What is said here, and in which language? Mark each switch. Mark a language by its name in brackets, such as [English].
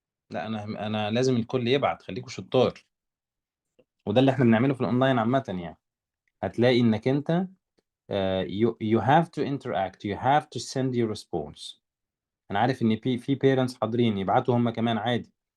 [Arabic] لا، أنا لازم الكل يبعت، خليكوا شطار. وده اللي احنا بنعمله في الأونلاين عامة يعني. هتلاقي إنك أنت [English] you have to interact. You have to send your response. [Arabic] أنا عارف إن في parents حاضرين يبعتوا هم كمان عادي.